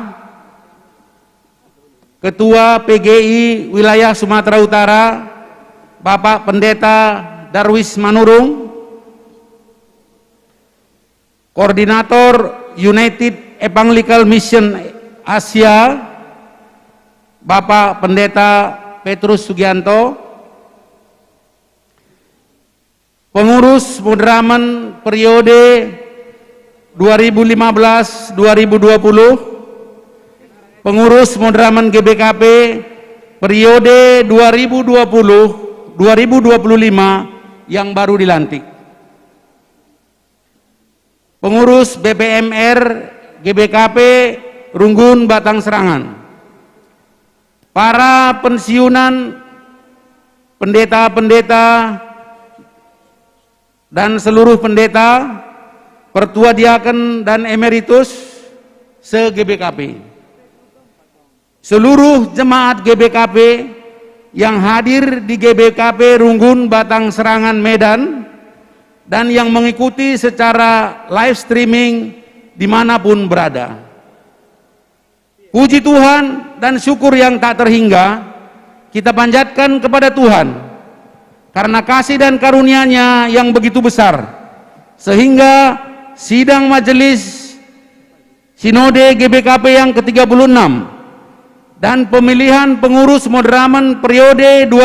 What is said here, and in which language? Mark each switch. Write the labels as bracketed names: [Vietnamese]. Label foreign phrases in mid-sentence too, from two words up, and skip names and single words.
[Indonesian] Ketua PGI Wilayah Sumatera Utara, Bapak Pendeta Darwis Manurung, Koordinator United Evangelical Mission Asia, Bapak Pendeta Petrus Sugianto, pengurus Mudraman periode 2015-2020, pengurus Mudraman GBKP periode 2020-2025 yang baru dilantik, pengurus BPMR GBKP Runggun Batang Serangan, para pensiunan pendeta-pendeta dan seluruh pendeta, pertua diaken dan emeritus se-GBKP, seluruh jemaat GBKP yang hadir di GBKP Runggun Batang Serangan Medan dan yang mengikuti secara [English] live streaming [Indonesian] dimanapun berada. Puji Tuhan dan syukur yang tak terhingga kita panjatkan kepada Tuhan karena kasih dan karunia-Nya yang begitu besar, sehingga sidang majelis Sinode GBKP yang ke-36 dan pemilihan pengurus Mudraman periode